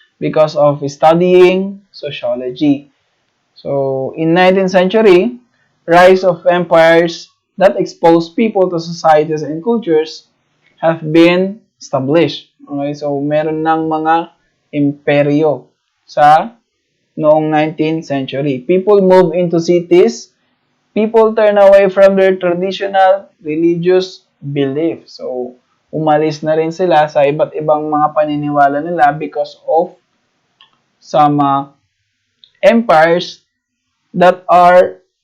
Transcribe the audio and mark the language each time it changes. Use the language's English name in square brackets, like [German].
[English] Because of studying sociology. So, in 19th century, rise of empires that expose people to societies and cultures have been established. [Filipino] Okay, so meron ng mga imperyo sa noong 19th century. [English] People move into cities. People turn away from their traditional religious belief. [Filipino] So, umalis na rin sila sa iba't ibang mga paniniwala nila [English] because of some empires that are